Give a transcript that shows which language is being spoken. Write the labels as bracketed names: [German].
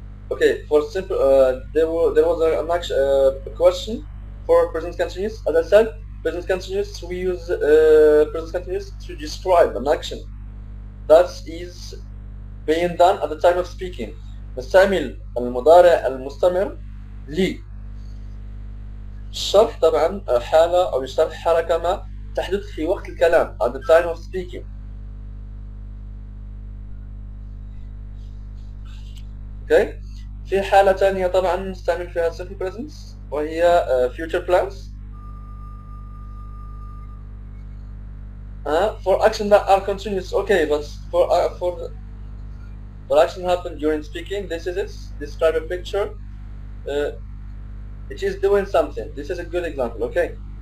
[English] Okay, for simple there was a question for present continuous. As I said, present continuous we use present continuous to describe an action that is being done at the time of speaking. [Arabic] نستعمل المضارع المستمر لشرح طبعا حالة أو لشرح حركة ما تحدث في وقت الكلام at the time of speaking. okay. في حالة ثانية طبعا نستعمل فيها simple present وهي future plans. [English] For action that are continuous. Okay, but for action happen during speaking, this is it. Describe a picture. It is doing something. This is a good example. Okay.